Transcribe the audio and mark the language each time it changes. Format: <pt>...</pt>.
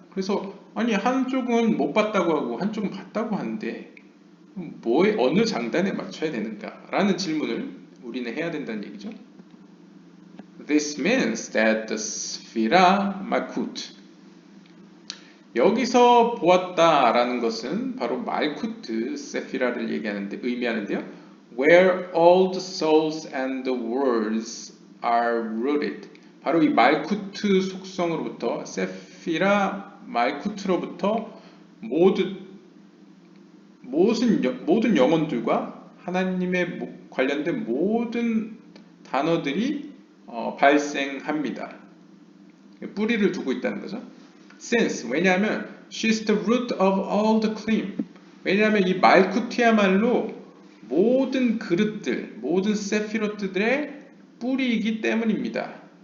<ko>그래서 아니 한쪽은 못 봤다고 하고 한쪽은 봤다고 하는데 어느 장단에 맞춰야 되는가? 라는 질문을 우리는 해야 된다는 얘기죠.</ko> <en>This means that the Sphira Malkut</en> <ko>여기서 보았다라는 것은 바로 말쿠트 세피라를 의미하는데요.</ko> <en>Where all the souls and the worlds are rooted.</en> <ko>바로 이 말쿠트 속성으로부터 세피라 말쿠트로부터 모든 영혼들과 하나님의 관련된 모든 단어들이 발생합니다. 뿌리를 두고 있다는 거죠.</ko> <en>Since</en> <ko>왜냐하면</ko> <en>she's the root of all the claim.</en> <ko>왜냐하면 이 말쿠트야말로 모든 그릇들, 모든 세피로트들의 뿌리이기 때문입니다.</ko>